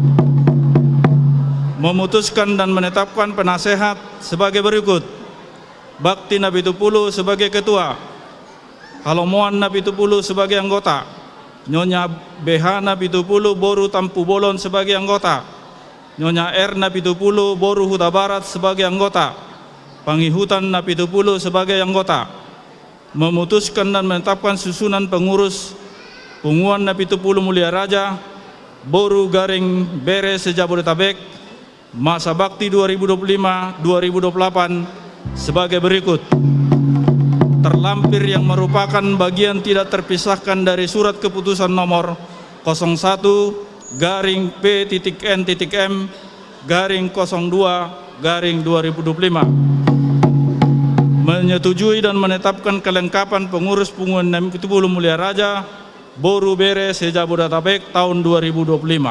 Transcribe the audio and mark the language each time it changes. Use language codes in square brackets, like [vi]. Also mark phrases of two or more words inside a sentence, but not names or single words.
[id] Memutuskan dan menetapkan penasehat sebagai berikut: Bakti Napitupulu sebagai ketua, Halomoan Napitupulu sebagai anggota, Nyonya BH Napitupulu Boru Tampu Bolon sebagai anggota, Nyonya R Napitupulu Boru Huta Barat sebagai anggota, Pangihutan Napitupulu sebagai anggota. Memutuskan dan menetapkan susunan pengurus Punguan Napitupulu Mulia Raja Boru Garing Bere Sejabodetabek masa bakti 2025-2028 sebagai berikut. Terlampir yang merupakan bagian tidak terpisahkan dari surat keputusan nomor 01-P.M-02-2025 menyetujui dan menetapkan kelengkapan pengurus Punguan Napitupulu Mulia Raja Boru Bere Sejabodetabek tahun 2025.